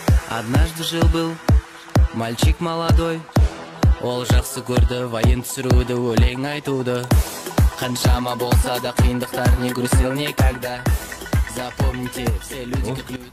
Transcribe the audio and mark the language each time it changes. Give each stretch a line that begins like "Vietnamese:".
Russian: Однажды жил-был мальчик молодой.
Kazakh: Ол жақсы көрді воен түсіруді, өлең айтуды. Қаншама болса да қиындықтар,
Russian: не грустил никогда. Запомните, все люди как люди.